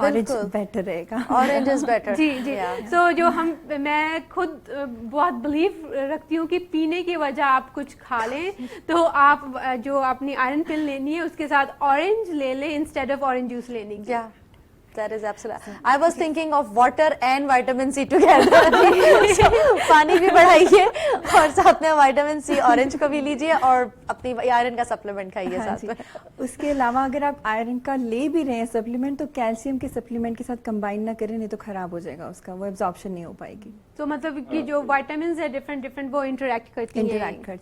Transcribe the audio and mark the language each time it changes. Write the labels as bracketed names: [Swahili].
[Hindi] Orange better रहेगा। [English] Orange is better. [Hindi] जी जी। सो जो मैं खुद बहुत बिलीव रखती हूँ कि पीने की वजह आप कुछ खा लें, तो आप जो अपनी आयरन पिल लेनी है उसके साथ ऑरेंज ले लें इंस्टेड ऑफ ऑरेंज जूस लेने की। [English] Yeah. That is absolutely. I was thinking of water and vitamin C together. [Hindi] So, पानी भी बढ़ाइए और साथ में विटामिन सी ऑरेंज को भी लीजिए और अपनी आयरन का सप्लीमेंट खाइए साथ में। उसके अलावा अगर आप आयरन का ले भी रहे हैं सप्लीमेंट तो कैल्शियम के सप्लीमेंट के साथ कंबाइन ना करें, नहीं तो खराब हो जाएगा उसका, वो एब्जॉर्प्शन नहीं हो पाएगी। तो मतलब कि जो विटामिन है डिफरेंट वो इंटरेक्ट कर